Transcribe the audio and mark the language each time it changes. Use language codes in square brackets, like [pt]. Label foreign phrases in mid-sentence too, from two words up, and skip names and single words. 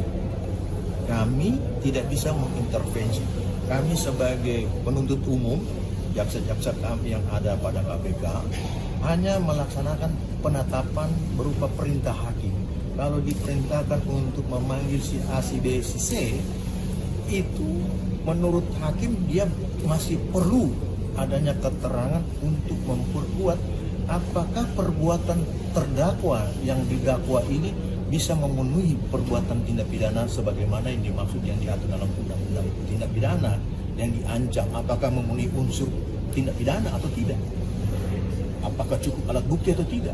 [id] Kami tidak bisa mengintervensi. Kami sebagai penuntut umum, jaksa-jaksa kami yang ada pada KPK hanya melaksanakan penetapan berupa perintah hakim. Kalau diperintahkan untuk memanggil si A, si B, si C, itu menurut hakim dia masih perlu adanya keterangan untuk memperkuat apakah perbuatan terdakwa yang didakwa ini bisa memenuhi perbuatan tindak pidana sebagaimana yang dimaksud yang diatur dalam undang-undang tindak pidana yang diancam, apakah memenuhi unsur tindak pidana atau tidak, apakah cukup alat bukti atau tidak.